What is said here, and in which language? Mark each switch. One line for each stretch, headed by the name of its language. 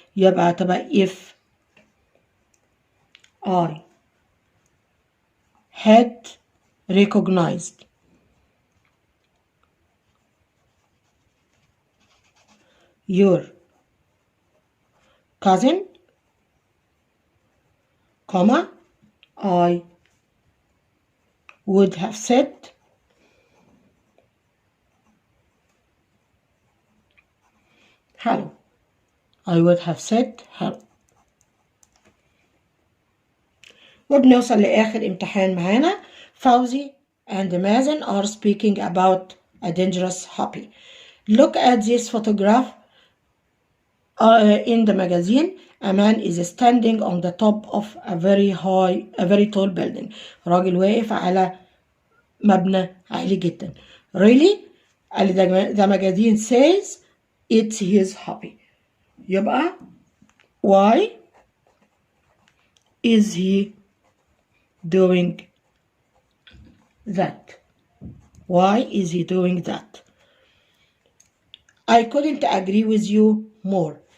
Arabic: يبقى تبقى
English: if I had recognized your cousin, comma, I would have said hello. I would have said hello.
Arabic: وبنوصل لآخر امتحان معانا.
English: فوزي and مازن are speaking about a dangerous hobby. Look at this photograph in the magazine. A man is standing on the top of a very tall building.
Arabic: راجل واقف على مبنى عالي جدا.
English: Really? the magazine says it's his hobby.
Arabic: يبقى
English: why is he doing that? Why is he doing that? I couldn't agree with you more.